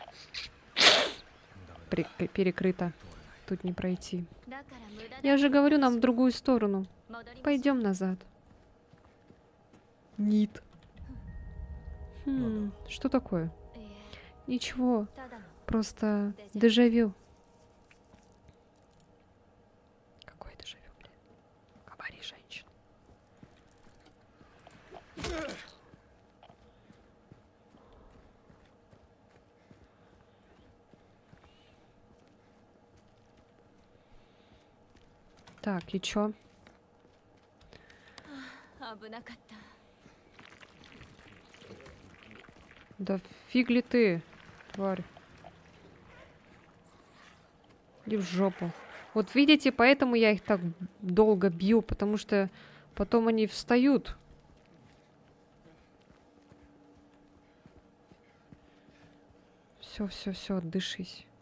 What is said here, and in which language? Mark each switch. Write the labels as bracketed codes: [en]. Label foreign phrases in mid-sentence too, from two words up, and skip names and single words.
[ja] ダメだ [ru] Перекрыто. Тут не пройти. [ja] だから無駄だ [ru] Я же говорю, нам в другую сторону. [ja] 戻りましょう [ru] Пойдем назад. Нит. Что такое? [ja] いえ [ru] Ничего. [ja] ただの [ru] Просто дежавю. Какое дежавю, блин? Говори, женщина. Так, и чё? [ja] 危なかった [ru] Да фиг ли ты, тварь. Иди в жопу. Вот видите, поэтому я их так долго бью, потому что потом они встают. Все, отдышись.